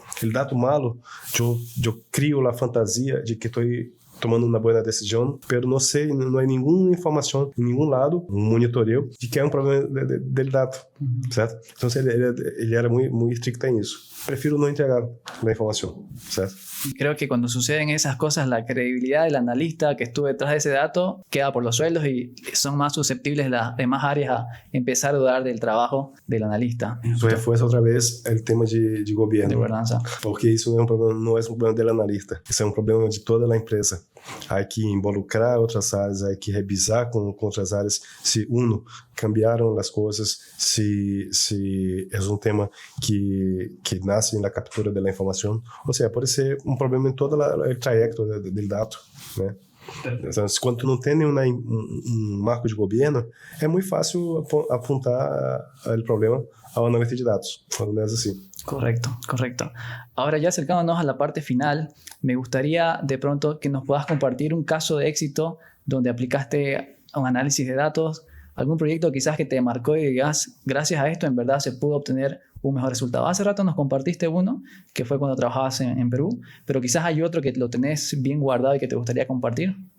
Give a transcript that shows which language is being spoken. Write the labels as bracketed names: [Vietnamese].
[Portuguese] O dado malo, eu crio a fantasia de que estou tomando uma boa decisão, mas não sei, não há nenhuma informação em nenhum lado, um monitoreio, de que é um problema dele dado, certo? Então ele era muito estricto em isso. Prefiro não entregar a información, ¿sabes? [Spanish] Creo que cuando suceden esas cosas, la credibilidad del analista que estuvo detrás de ese dato queda por los suelos y son más susceptibles las demás áreas a empezar a dudar del trabajo del analista. Eso refuerza otra vez el tema de gobierno. De gobernanza. Porque eso no es un problema del analista, eso es un problema de toda la empresa. Hay que involucrar otras áreas, hay que revisar con otras áreas si cambiaron las cosas, si es un tema que nace en la captura de la información. O sea, puede ser un problema en todo el trayecto del dato, né? [Portuguese] Então, quando tu não tem um marco de governo, é muito fácil apontar o problema ao analista de dados, quando é assim. [Spanish] Correcto, correcto. Ahora ya acercándonos a la parte final, me gustaría de pronto que nos puedas compartir un caso de éxito donde aplicaste un análisis de datos, algún proyecto quizás que te marcó y digas, gracias a esto en verdad se pudo obtener un mejor resultado. Hace rato nos compartiste uno, que fue cuando trabajabas en Perú, pero quizás hay otro que lo tenés bien guardado y que te gustaría compartir.